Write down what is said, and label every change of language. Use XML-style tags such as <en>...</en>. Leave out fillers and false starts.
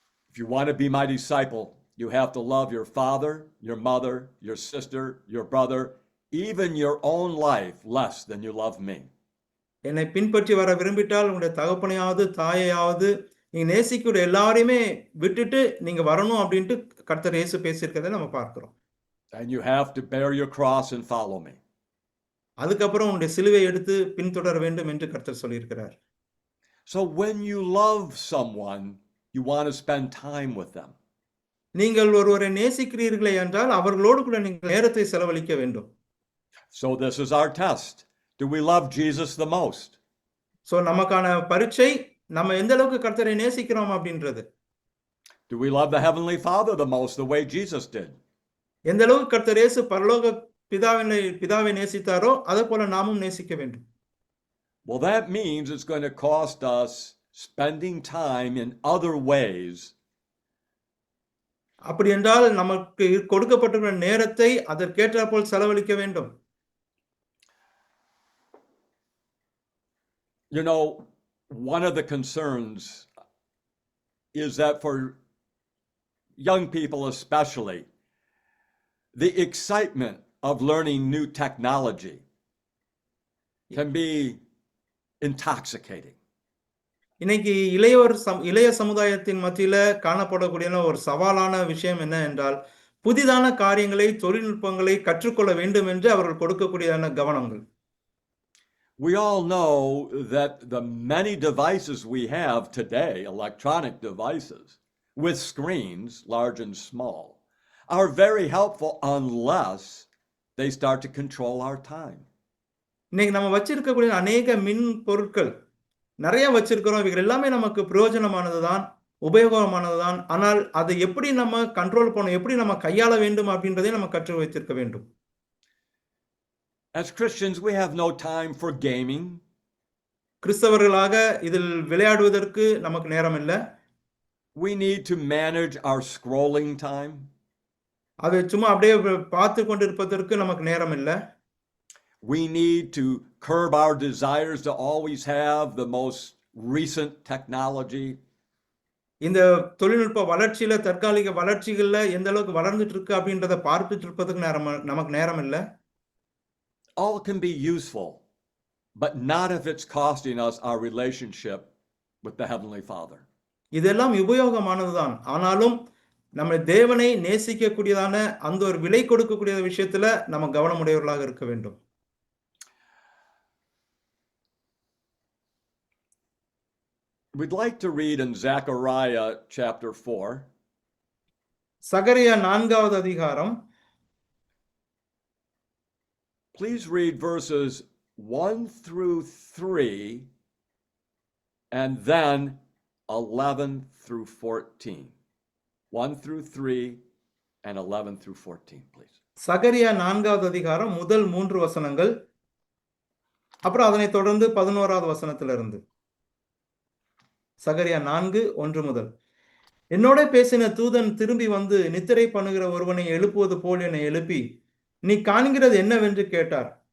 <en>If you want to be my disciple, you have to love your father, your mother, your sister, your brother, even your own life less than you love me.</en> <ta>என்னை பின்பற்றி வர விரும்பிட்டால் உங்களுடைய தகப்பனையாவது தாயையாவது நீங்க நேசிக்கிற எல்லாரையுமே விட்டுட்டு நீங்க வரணும் அப்படின்ட்டு கர்த்தர் இயேசு பேசியிருக்கிறதை நம்ம பார்க்கிறோம்.</ta> <en>And you have to bear your cross and follow me.</en> <ta>அதுக்கப்புறம் உங்களுடைய சிலுவை எடுத்து பின்தொடர வேண்டும் என்று கர்த்தர் சொல்லியிருக்கிறார்.</ta> <en>So when you love someone, you want to spend time with them.</en> <ta>நீங்கள் ஒருவரை நேசிக்கிறீர்களே என்றால் அவர்களோடு கூட நீங்கள் நேரத்தை செலவழிக்க வேண்டும்.</ta> <en>So this is our test. Do we love Jesus the most?</en> <ta>So நமக்கான பரீட்சை நம்ம எந்த அளவுக்கு கர்த்தரை நேசிக்கிறோம் அப்படின்றது.</ta> <en>Do we love the heavenly Father the most the way Jesus did?</en> <ta>எந்த அளவுக்கு கர்த்தர் இயேசு பரலோக பிதாவை நேசித்தாரோ அதே போல நாமும் நேசிக்க வேண்டும்.</ta> <en>Well, that means it's going to cost us spending time in other ways.</en> <ta>அப்படி என்றால் நமக்கு கொடுக்கப்பட்டிருக்கிற நேரத்தை அதற்கேற்றாற்போல் செலவழிக்க வேண்டும்.</ta> <en>You know, one of the concerns is that for young people especially, the excitement of learning new technology can be intoxicating.</en> <ta>இன்னைக்கு இளைய சமுதாயத்தின் மத்தியில காணப்படக்கூடிய ஒரு சவாலான விஷயம் என்ன என்றால் புதிதான காரியங்களை தொழில்நுட்பங்களை கற்றுக்கொள்ள வேண்டும் என்று அவர்கள் கொடுக்கக்கூடியதான கவனங்கள்.</ta> <en>We all know that the many devices we have today, electronic devices, with screens, large and small, are very helpful unless they start to control our time.</en> <ta>இன்னைக்கு நம்ம வச்சிருக்கக்கூடிய அநேக மின் பொருட்கள் நிறைய வச்சிருக்கிறோம். இவைகள் எல்லாமே நமக்கு பிரயோஜனமானது தான், உபயோகமானது தான். ஆனால் அதை எப்படி நம்ம கண்ட்ரோல் பண்ணணும், எப்படி நம்ம கையாள வேண்டும் அப்படின்றதை நம்ம கற்று வைத்திருக்க வேண்டும்.</ta> <en>As Christians, we have no time for gaming.</en> <ta>கிறிஸ்தவர்களாக இதில் விளையாடுவதற்கு நமக்கு நேரம் இல்லை.</ta> <en>We need to manage our scrolling time.</en> <ta>அதை சும்மா அப்படியே பார்த்து கொண்டு இருப்பதற்கு நமக்கு நேரம் இல்லை.</ta> <en>We need to curb our desires to always have the most recent technology.</en> <ta>இந்த தொழில்நுட்ப வளர்ச்சியில தற்காலிக வளர்ச்சிகள்ல எந்த அளவுக்கு வளர்ந்துட்டு இருக்கு அப்படின்றத பார்த்துட்டு இருப்பதுக்கு நமக்கு நேரம் இல்லை.</ta> <en>All can be useful, but not if it's costing us our relationship with the Heavenly Father.</en> <ta>இதெல்லாம் உபயோகமானதுதான். ஆனாலும் நம்ம தேவனை நேசிக்கக்கூடியதான அந்த ஒரு விலை கொடுக்கக்கூடிய விஷயத்துல நம்ம கவனமுடையவர்களாக இருக்க வேண்டும்.</ta> <en>We'd like to read in Zechariah chapter 4.</en> <ta>சகரியா 4வது அதிகாரம்.</ta> <en>Please read verses 1 through 3 and then 11 through 14. 1 through 3 and 11 through 14, please.</en> <ta>சகரியா 4வது அதிகாரம் முதல் 3 வசனங்கள், அப்புறம் அதனை தொடர்ந்து 11வது வசனத்திலிருந்து. சகரியா 4:1 முதல். என்னோட பேசின தூதன் திரும்பி வந்து நித்திரை பண்ணுகிற ஒருவனை எழுப்புவது போல் என்னை எழுப்பி, நீ காண்கிறது என்னவென்று கேட்டார்.</ta>